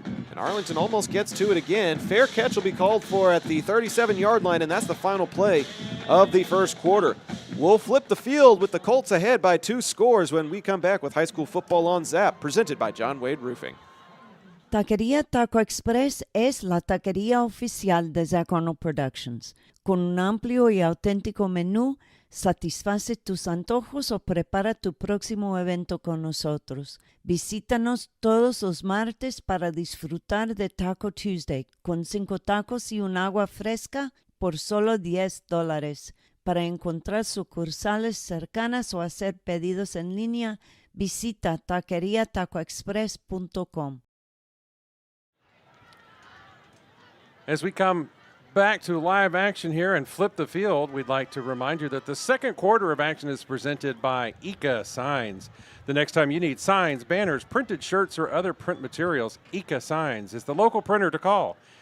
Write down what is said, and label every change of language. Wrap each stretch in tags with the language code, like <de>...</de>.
<en>And Arlington almost gets to it again. Fair catch will be called for at the 37-yard line, and that's the final play of the first quarter. We'll flip the field with the Colts ahead by 2 scores when we come back with high school football on Zap, presented by John Wade Roofing.</en> <es>Taquería Taco Express es la taquería oficial de Zach Arnold Productions. Con un amplio y auténtico menú, satisface tus antojos o prepara tu próximo evento con nosotros. Visítanos todos los martes para disfrutar de Taco Tuesday con 5 tacos y un agua fresca por solo $10. Para encontrar sucursales cercanas o hacer pedidos en línea, visita taqueriatacoexpress.com.</es> <en>As we come back to live action here and flip the field, we'd like to remind you that the second quarter of action is presented by ICA Signs. The next time you need signs, banners, printed shirts, or other print materials, ICA Signs is the local printer to call.</en>